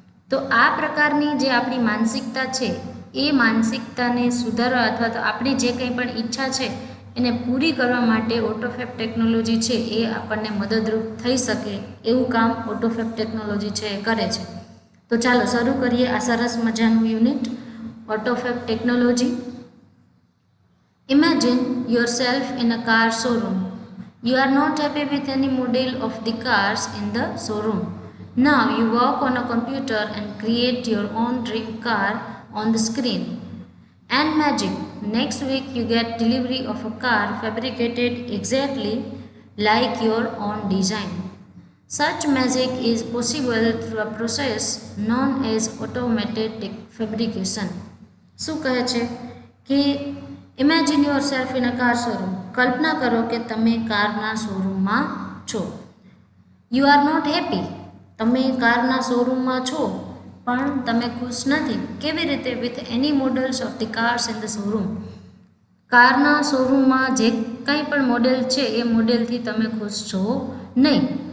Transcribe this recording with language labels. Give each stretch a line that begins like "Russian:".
Gujarati: તો આ પ્રકારની જે આપણી માનસિકતા છે એ માનસિકતાને સુધારવા અથવા તો આપણી જે કંઈ પણ ઈચ્છા છે એને પૂરી કરવા માટે ઓટોફેબ ટેકનોલોજી છે એ આપણને મદદરૂપ થઈ શકે એવું કામ ઓટોફેબ ટેકનોલોજી છે એ કરે છે. તો ચાલો શરૂ કરીએ આ સરસ મજાનું unit ઓટોફેબ technology.
English: Imagine yourself in a car showroom. You are not happy with any model of the cars in the showroom. Now you work on a computer and create your own dream car on the screen. And magic, next week you get delivery of a car fabricated exactly like your own design. Such magic is possible through a process known as automated fabrication.
Gujarati: શું કહે છે કે
English: Imagine yourself in a car showroom.
Gujarati: કલ્પના કરો કે તમે કારના શોરૂમમાં છો.
English: You are not happy.
Gujarati: તમે કારના શોરૂમમાં છો પણ તમે ખુશ નથી. કેવી રીતે?
English: With any models of the cars in the showroom.
Gujarati: કારના શોરૂમમાં જે કંઈ પણ મોડેલ છે એ મોડેલથી તમે ખુશ છો નહીં.